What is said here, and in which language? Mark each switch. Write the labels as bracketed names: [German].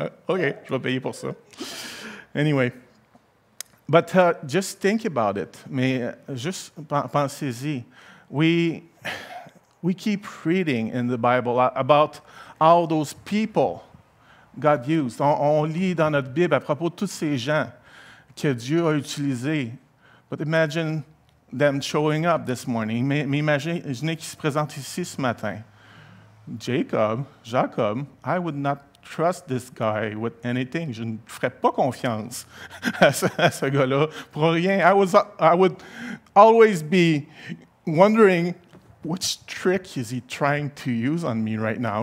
[English] OK, je vais payer pour ça. Anyway. But just think about it. [French] Mais juste pensez-y. [English] We keep reading in the Bible about how those people God used. [French] On lit dans notre Bible à propos de tous ces gens que Dieu a utilisés. [English] But imagine them showing up this morning. [French] Mais imaginez qu'ils se présentent ici ce matin. [English] Jacob, I would not trust this guy with anything. [French] Je ne ferais pas confiance à ce gars-là pour rien. [English] I would always be wondering which trick is he trying to use on me right now.